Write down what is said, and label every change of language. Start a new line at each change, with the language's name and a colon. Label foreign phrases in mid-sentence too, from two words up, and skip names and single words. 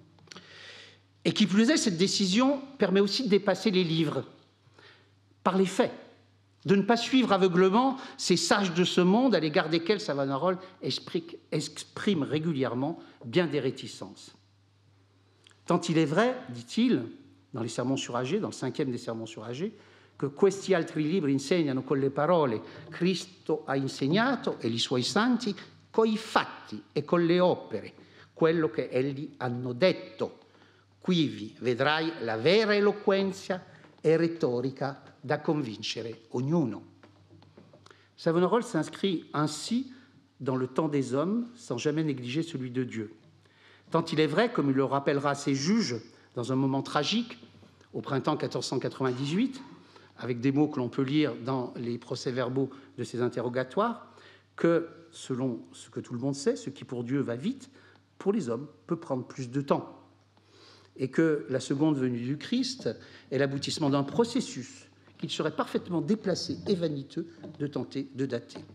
French: Et qui plus est, cette décision permet aussi de dépasser les livres par les faits, de ne pas suivre aveuglement ces sages de ce monde à l'égard desquels Savonarola exprime régulièrement bien des réticences. Tant il est vrai, dit-il, dans les sermons sur Agé, dans le 5e des sermons sur Agé, que
Italian: questi altri libri insegnano con le parole Cristo ha insegnato e i suoi santi coi fatti e con le opere quello che egli hanno detto. Quivi vedrai la vera eloquenza e retorica da convincere ognuno.
French: Savonarola s'inscrit ainsi dans le temps des hommes sans jamais négliger celui de Dieu. Tant il est vrai, comme il le rappellera à ses juges dans un moment tragique, au printemps 1498, avec des mots que l'on peut lire dans les procès-verbaux de ces interrogatoires, que, selon ce que tout le monde sait, ce qui pour Dieu va vite, pour les hommes peut prendre plus de temps, et que la seconde venue du Christ est l'aboutissement d'un processus qu'il serait parfaitement déplacé et vaniteux de tenter de dater.